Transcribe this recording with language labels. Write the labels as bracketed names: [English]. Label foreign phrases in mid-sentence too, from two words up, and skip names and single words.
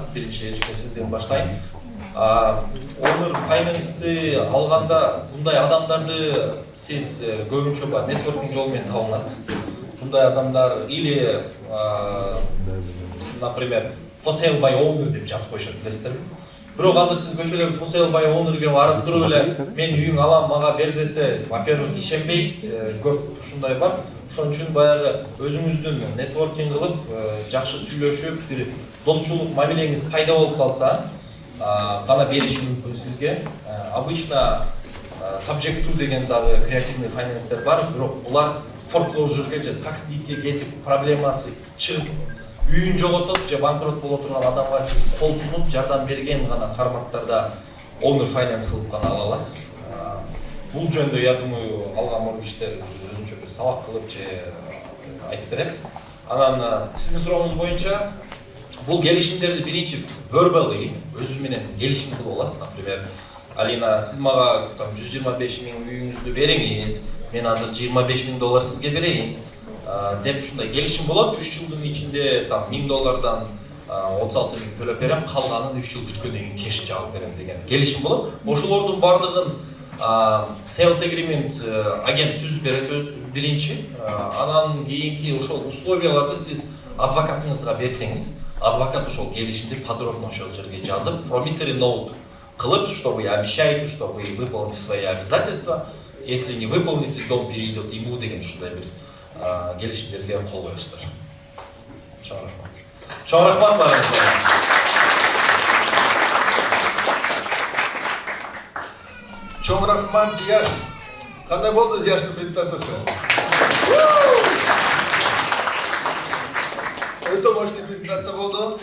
[Kyrgyz] Биринчи сизден баштайм. [English] Owner Finance'ты [Kyrgyz] алганда мындай адамдарды сиз көбүнчө нетворкинг жолу менен табылат. Мындай адамдар [Russian] или, например, [English] for sale by owner [Kyrgyz] деп жазып коюшат, билесиздерби? Бирок азыр сиз көчөдөгү Фусейлбай өңүргө барып туруп эле мен үйүң алам мага бер десе, во-первых, ишенбейт, көп ушундай бар. Ошон үчүн баягы өзүңүздүн нетворкинг кылып, жакшы сүйлөшүп, бир достчулук мамилеңиз пайда болуп калса, гана бериши мүмкүн сизге. Обычно [English] subject to [Kyrgyz] деген дагы креативный финанстер бар, бирок булар foreclosure'га же tax deed'ге кетип, проблемасы чыгып, үйүн жоготуп же банкрот боло турган адамга сиз кол сунуп жардам берген гана форматтарда [English] owner finance [Kyrgyz] кылып гана ала аласыз. Бул жөндө, [Russian] я думаю, [Kyrgyz] алган моргичтер өзүнчө бир сабак кылып же айтып берет. Анан сиздин сурооңуз боюнча бул келишимдерди биринчи verbally өзү менен келишим кылып аласыз. Например, Алина, сиз мага там 125 миң үйүңүздү бериңиз, мен азыр 25 миң доллар сизге берейин деп ушундай келишим болот. 3 жылдын ичинде там 1000 доллардан 36 миң төлөп берем, калганын 3 жыл бүткөндөн кийин кеш жабып берем деген келишим болот. Ошолордун бардыгын [English] sales agreement [Kyrgyz] агент түзүп берет биринчи. Анан кийинки ошол условияларды сиз адвокатыңызга берсеңиз, адвокат ошол келишимди подробно ошол жерге жазып, [English] promissory note [Kyrgyz] кылып, [Russian] что вы обещаете, что вы выполните свои обязательства. Если не выполните, дом перейдет ему [Kyrgyz] деген ушундай бир келишимдерге кол коесуздар. Чоң рахмат. Чоң рахмат барыңызга. Чоң рахмат, Зияш. Кандай болду Зияштын презентациясы? Өтө мощный презентация болду.